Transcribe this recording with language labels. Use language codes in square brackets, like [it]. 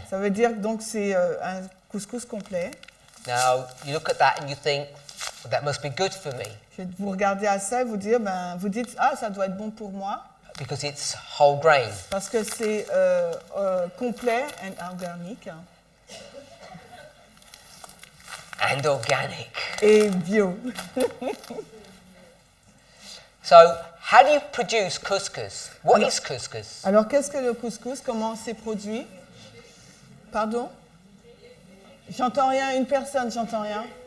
[fr] Ça veut dire donc c'est un couscous complet. [en] Now, you look at that and you think, well, that must be good for me, [fr] Vous regardez à ça et vous dites ah, ça doit être bon pour moi [en] because it's whole grain. [fr] parce que c'est complet et organique [en] And organic. [fr] et bio. [en] So, how do you produce couscous? What is couscous? [fr] Alors qu'est-ce que le couscous? Comment c'est produit? Pardon? J'entends rien. Une personne, j'entends rien.